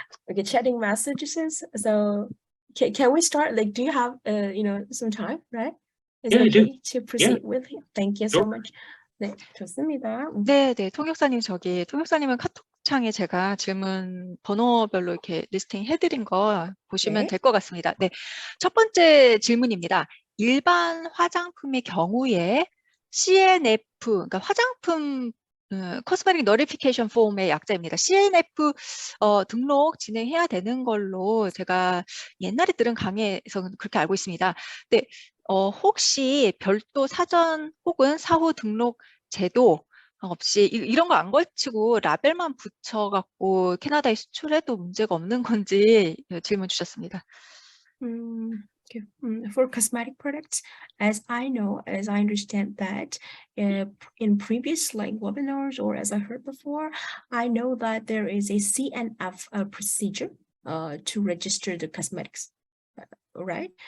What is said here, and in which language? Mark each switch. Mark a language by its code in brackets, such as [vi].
[en] Okay, chatting messages. So can we start? Like, do you have some time, right? Is it okay to proceed with it? Thank you so much. [ko] 네, 좋습니다. 네, 통역사님은 카톡창에 제가 질문 번호별로 이렇게 리스팅 해드린 거 보시면 될 것 같습니다. 네, 첫 번째 질문입니다. 일반 화장품의 경우에 CNF, 그러니까 화장품 코스메틱 너리피케이션 폼의 약자입니다. CNF 등록 진행해야 되는 걸로 제가 옛날에 들은 강의에서 그렇게 알고 있습니다. 네, 혹시 별도 사전 혹은 사후 등록 제도 없이 이런 거 안 걸치고 라벨만 붙여갖고 캐나다에 수출해도 문제가 없는 건지 질문 주셨습니다. [en] For cosmetic products, as I understand that in previous webinars or as I heard before, I know that there is a CNF procedure to register the cosmetics, right?